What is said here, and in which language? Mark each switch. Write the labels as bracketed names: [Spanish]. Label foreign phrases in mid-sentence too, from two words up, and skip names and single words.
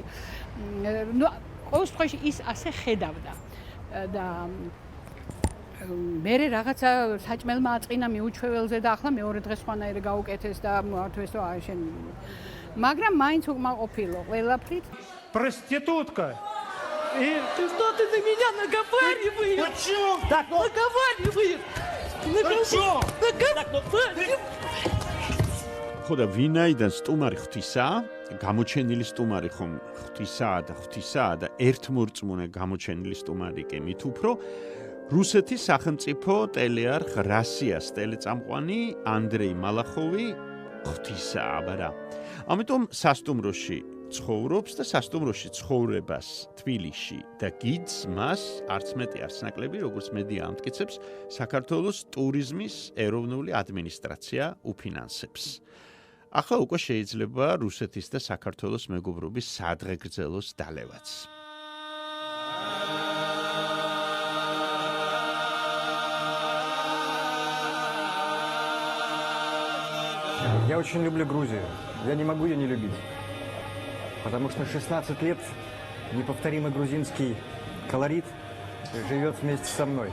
[Georgian] ყოველ შემთხვევაში ის ასე ხედავდა და მერე რაღაცა საჭმელმა აწყინა მიუჩვეველზე და ახლა მეორე დღეს სხვანაირი გაუკეთეს და მოართვეს რომ აი შენ მაგრამ მაინც უკმაყოფილო ყველაფრით. [Russian] Проститутка Что ты на меня наговариваешь? Наговариваешь! Наговариваешь! [Georgian] ხოდა ვინაიდან სტუმარი ღვთისაა, გამოჩენილი სტუმარი ხომ ღვთისაა და ერთმორწმუნე გამოჩენილი სტუმარი კი მით უფრო რუსეთის სახელმწიფო ტელეარხ რასიას ტელეწამყვანი ანდრეი მალახოვი ღვთისაა, აბარა. ამიტომ სასტუმროში ცხოვრობს და სასტუმროში ცხოვრებას თბილისში და გიდს მას არც მეტი არც ნაკლები, როგორც მედია ამტკიცებს, საქართველოს ტურიზმის ეროვნული ადმინისტრაცია უფინანსებს. ახლა უკვე შეიძლება რუსეთის და საქართველოს მეგობრობის სადღეგრძელოს დალევაც. [Russian] Я очень люблю Грузию. Я не могу ее не любить. Потому что 16 лет неповторимый грузинский колорит живет вместе со мной.